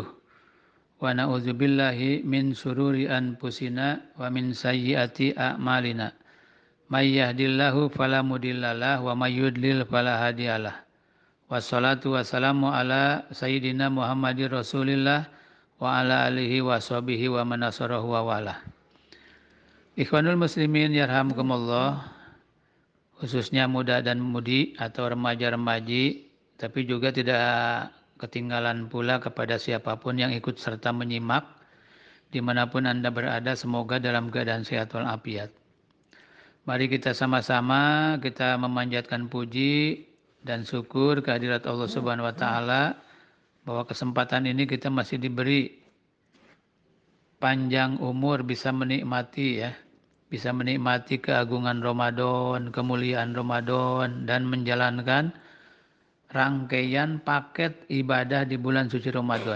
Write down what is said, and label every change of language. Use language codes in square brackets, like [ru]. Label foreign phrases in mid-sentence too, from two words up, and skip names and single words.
[ar] ونعوذ بالله من شرور أنفسنا ومن سيئات أعمالنا. من يهده الله فلا مضل له ومن يضلل فلا هادي له. والصلاة والسلام على سيدنا محمد رسول الله وعلى آله وصحبه ومن نصره ووالاه. إخوان المسلمين يرحمكم الله, [id] khususnya muda dan mudi atau remaja-remaji, tapi juga tidak ketinggalan pula kepada siapapun yang ikut serta menyimak dimanapun Anda berada, semoga dalam keadaan sehat walafiat. Mari kita sama-sama kita memanjatkan puji dan syukur kehadirat Allah [ar] سبحانه وتعالى [id] bahwa kesempatan ini kita masih diberi panjang umur bisa menikmati bisa menikmati keagungan Ramadan, kemuliaan Ramadan, dan menjalankan rangkaian paket ibadah di bulan suci Ramadan.